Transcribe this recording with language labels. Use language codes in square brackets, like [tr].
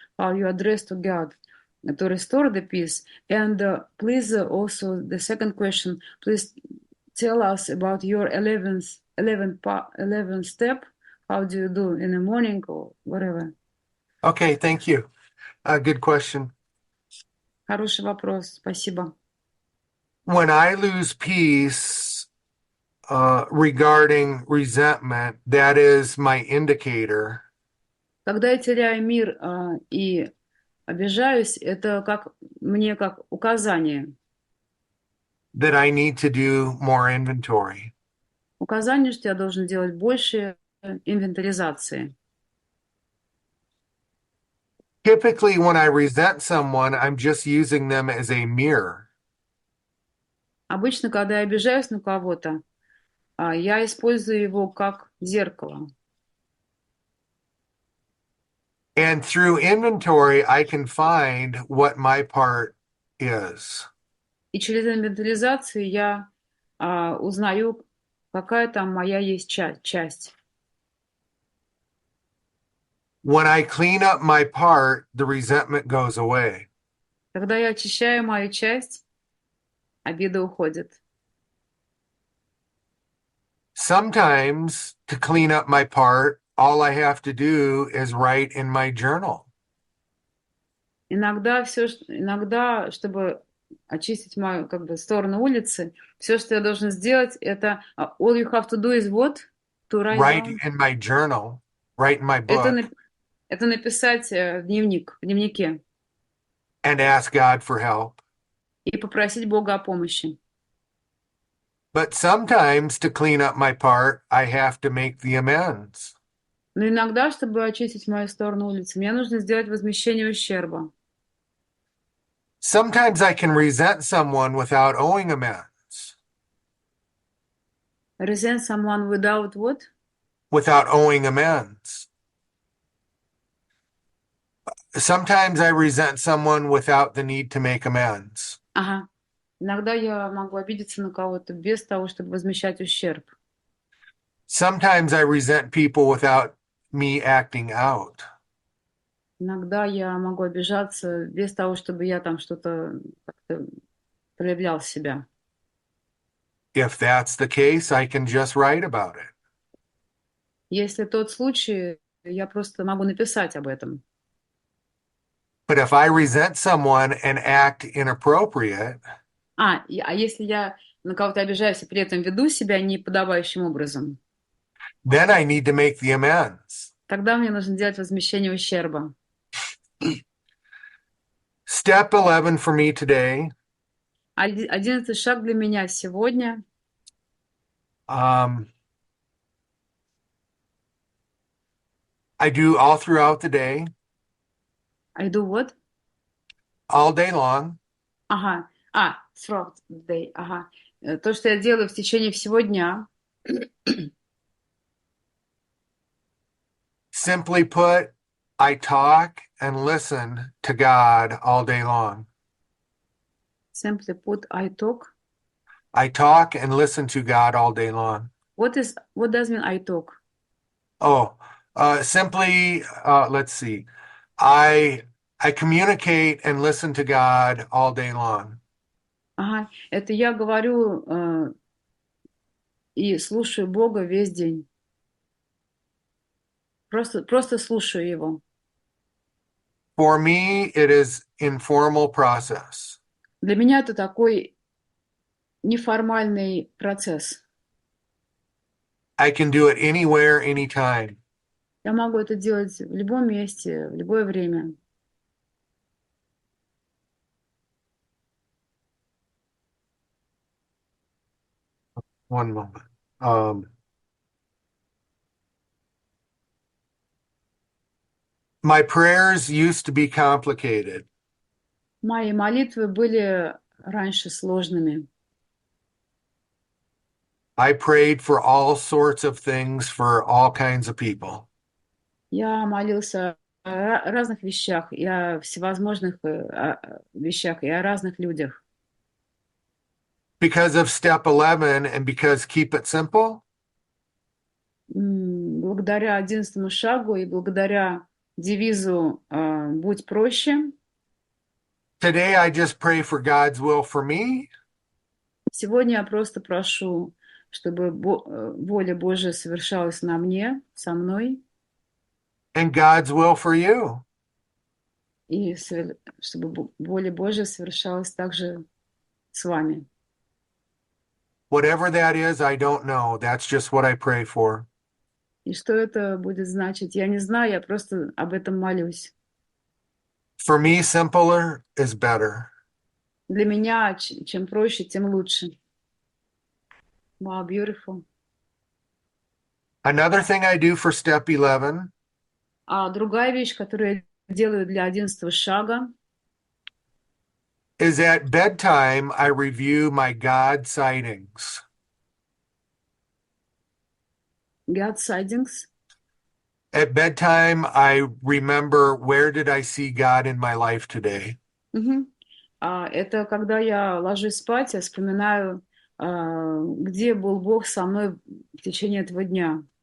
[en] How you address to God to restore the peace? And please, also the second question, please tell us about your 11th step. How do you do in the morning or whatever? Okay, thank you. Good question. [ru] Хороший вопрос, спасибо. [en] When I lose peace regarding resentment, that is my indicator [ru] Когда я теряю мир и обижаюсь, это мне как указание. [en] that I need to do more inventory. [ru] Указание, что я должен делать больше инвентаризации. [en] Typically, when I resent someone, I'm just using them as a mirror. [ru] Обычно, когда я обижаюсь на кого-то, я использую его как зеркало. [en] And through inventory, I can find what my part is. [ru] И через инвентаризацию я узнаю, какая там моя есть часть. [en] When I clean up my part, the resentment goes away. [ru] Когда я очищаю мою часть, обида уходит. [en] Sometimes to clean up my part, all I have to do is write in my journal. [ru] Иногда, чтобы очистить мою сторону улицы, все, что я должен сделать, это [en] all you have to do is what? To write down. In my journal, write in my book. [ru] Это написать в дневнике. [en] And ask God for help. [ru] И попросить Бога о помощи. [en] But sometimes to clean up my part, I have to make the amends. [ru] Но иногда, чтобы очистить мою сторону улицы, мне нужно сделать возмещение ущерба. [en] Sometimes I can resent someone without owing amends, Resent someone without what? without owing amends. Sometimes I resent someone without the need to make amends. Ага. [ru] Иногда я могу обидеться на кого-то без того, чтобы возмещать ущерб. [en] Sometimes I resent people without me acting out. [ru] Иногда я могу обижаться без того, чтобы я там что-то как-то проявлял себя. [en] If that's the case, I can just write about it. [ru] Если тот случай, я просто могу написать об этом. [en] But if I resent someone and act inappropriate, [ru] А если я на кого-то обижаюсь и при этом веду себя неподобающим образом, [en] then I need to make the amends. [ru] тогда мне нужно делать возмещение ущерба. [en] Step 11 for me today. [ru] 11 шаг для меня сегодня. [en] I do all throughout the day, I do what? all day long. Ага. Throughout the day. Ага. [ru] То, что я делаю в течение всего дня. [en] Simply put, I talk and listen to God all day long. Simply put, I talk. I talk and listen to God all day long. What does mean I talk? Simply, let's see. I communicate and listen to God all day long. Ага. [ru] Это я говорю и слушаю Бога весь день. Просто слушаю Его. [en] For me, it is informal process. [ru] Для меня это такой неформальный процесс. [en] I can do it anywhere, anytime. [ru] Я могу это делать в любом месте, в любое время. [en] One moment. My prayers used to be complicated. [ru] Мои молитвы были раньше сложными. [en] I prayed for all sorts of things for all kinds of people. [ru] Я молился о разных вещах, и о всевозможных вещах, и о разных людях. [en] Because of step 11 and because keep it simple, [ru] Благодаря 11 шагу и благодаря девизу «Будь проще», [en] today I just pray for God's will for me [ru] сегодня я просто прошу, чтобы воля Божия совершалась на мне, со мной, [en] and God's will for you. [ru] и чтобы воля Божия совершалась также с вами. [en] Whatever that is, I don't know. That's just what I pray for. [ru] И что это будет значить, я не знаю, я просто об этом молюсь. [en] For me, simpler is better. [ru] Для меня, чем проще, тем лучше. [en] Wow, beautiful. Another thing I do for step 11 [ru] А другая вещь, которую я делаю для 11 шага, [en] is at bedtime, I review my God sightings. God sightings. At bedtime, I remember where did I see God in my life today? Мгм. [ru] Это когда я ложусь спать, я вспоминаю, где был Бог со мной в течение этого дня.